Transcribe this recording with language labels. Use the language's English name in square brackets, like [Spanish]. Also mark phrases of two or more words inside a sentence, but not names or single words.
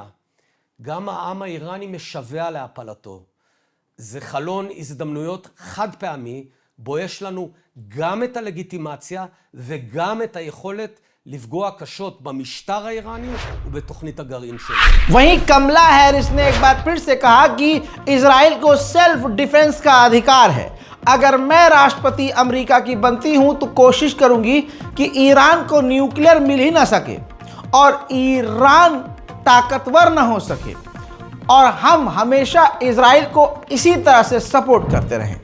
[Hebrew] גם העם האיראני משווע להפלתו. זה חלון הזדמנויות חד פעמי, בו יש לנו גם את הלגיטימציה וגם את היכולת לפגוע קשות במשטר האיראני ובתוכנית הגרעין שלו. [Hindi] वहीं कमला हैरिस ने एक बार फिर से कहा कि इजराइल को [English] self defense [Hindi] का अधिकार है। अगर मैं राष्ट्रपति अमेरिका की बनती हूं तो कोशिश करूंगी कि ईरान को न्यूक्लियर मिल ही ना सके और ईरान ताकतवर ना हो सके और हम हमेशा इजराइल को इसी तरह से सपोर्ट करते रहें।